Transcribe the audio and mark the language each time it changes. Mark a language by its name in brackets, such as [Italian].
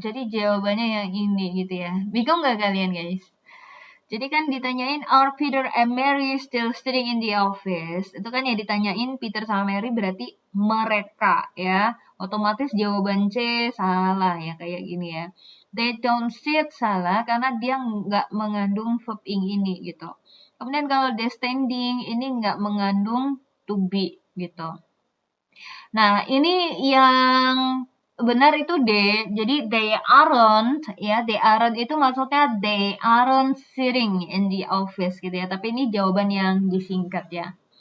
[Indonesian] Jadi jawabannya yang ini gitu ya. Bingung nggak kalian guys? Jadi kan ditanyain [English] are Peter and Mary still sitting in the office? [Indonesian] Itu kan ya ditanyain Peter sama Mary berarti mereka ya. Otomatis jawaban C salah ya kayak gini ya. [English] They don't sit [Indonesian] salah karena dia nggak mengandung verb ing ini gitu. Kemudian kalau [English] they standing [Indonesian] ini nggak mengandung to be gitu. Nah ini yang benar itu D. [English] Jadi they aren't ya, they aren't [Indonesian] itu maksudnya [English] they aren't sitting in the office gitu ya. [Indonesian] Tapi ini jawaban yang disingkat ya.